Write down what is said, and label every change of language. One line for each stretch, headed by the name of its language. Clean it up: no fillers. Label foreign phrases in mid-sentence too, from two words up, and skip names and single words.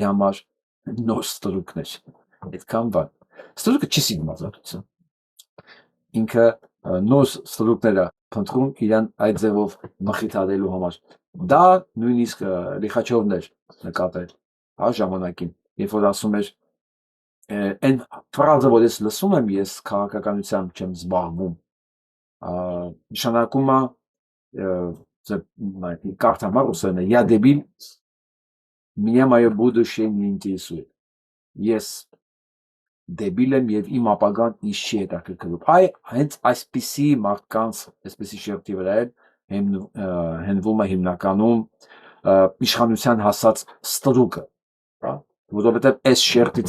Armenian: համար նոր ստրուկներ, այդքան բան, ստրուկը չի սիրում ազատություն, ինքը նոր ստրուկները փնտրում իրան այդ ձևով մխիթարելու համար, դա նույնիսկ Լիխաչովն էր նկատել ժամանակին, երբ որ ասում էր, այն ֆրազը, որ ես լսում եմ, ես քաղաքականությամբ չեմ զբաղվում, նշանակում է, կարդամ ռուսերեն,
Russian: я дебил, меня мое будущее не интересует,
Armenian: ես դեբիլ եմ և իմ ապագան ինձ չի հետաքրքրում, հենց այսպիսի մարդկանց, այսպիսի շերտի վրա էլ հենվում է հիմնականում իշխանության հասած ստրուկը, որովհետև այս շերտից